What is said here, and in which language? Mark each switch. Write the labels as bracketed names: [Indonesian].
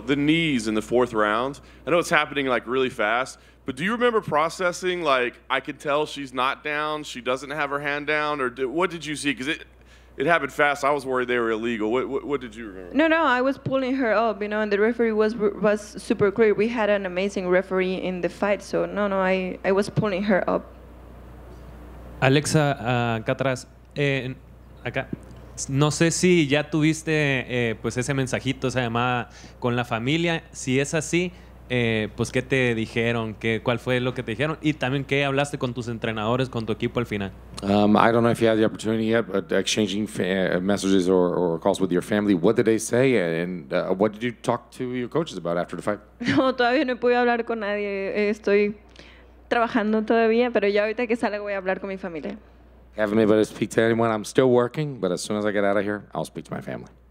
[English] The knees in the fourth round. I know it's happening like really fast, but do you remember processing, like, I could tell she's not down, she doesn't have her hand down, or what did you see? Because it happened fast. I was worried they were illegal. What did you remember? No, I was pulling her up, you know, and the referee was super clear. We had an amazing referee in the fight, so no, I was pulling her up. [Spanish] Alexa, acá atrás, acá. No sé si ya tuviste pues ese mensajito, esa llamada con la familia. Si es así, pues ¿qué te dijeron? ¿Cuál fue lo que te dijeron? Y también ¿qué hablaste con tus entrenadores, con tu equipo al final? [English] I don't know if you had the opportunity yet, but exchanging messages or calls with your family. What did they say, and what did you talk to your coaches about after the fight? [Spanish] No, todavía no pude hablar con nadie. Estoy trabajando todavía, pero ya ahorita que salga voy a hablar con mi familia. [English] Haven't been able to speak to anyone. I'm still working, but as soon as I get out of here, I'll speak to my family.